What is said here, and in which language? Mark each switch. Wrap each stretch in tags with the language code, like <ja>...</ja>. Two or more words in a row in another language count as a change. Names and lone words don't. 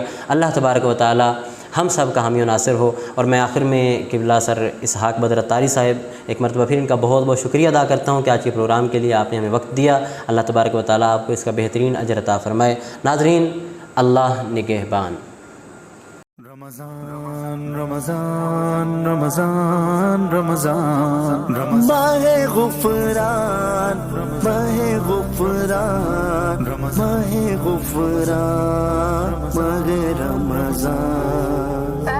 <ur>اللہ تبارک و تعالیٰ ہم سب کا حامی ناصر ہو۔ اور میں آخر میں قبلہ سر اسحاق بدر عطاری صاحب ایک مرتبہ پھر انکا بہت بہت شکریہ ادا کرتا ہوں کہ آج کے پروگرام کے لیے آپنے ہمیں وقت دیا. اللہ تبارک و تعالیٰ آپکو اسکا بہترین اجر عطا فرمائے. ناظرین، اللہ نگہبان. رمضان، رمضان، رمضان، رمضان، ماہِ غفران، ماہِ غفران، ماہِ غفران، ماہِ رمضان.</ur>